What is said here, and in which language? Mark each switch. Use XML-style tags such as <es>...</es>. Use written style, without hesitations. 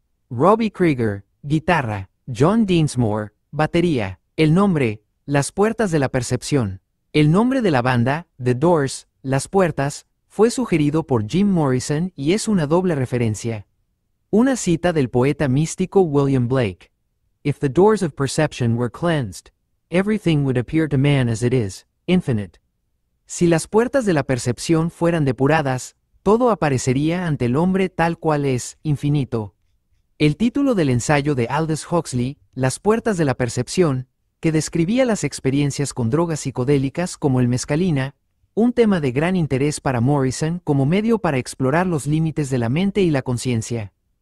<es>Robbie Krieger, guitarra, John Dinsmore, batería. El nombre, Las Puertas de la Percepción. El nombre de la banda, The Doors, Las Puertas, fue sugerido por Jim Morrison y es una doble referencia. Una cita del poeta místico William Blake.</es> <en>If the doors of perception were cleansed, everything would appear to man as it is, infinite.</en> <es>Si las puertas de la percepción fueran depuradas, todo aparecería ante el hombre tal cual es, infinito. El título del ensayo de Aldous Huxley, Las Puertas de la Percepción, que describía las experiencias con drogas psicodélicas como el mescalina, un tema de gran interés para Morrison como medio para explorar los límites de la mente y la conciencia.</es>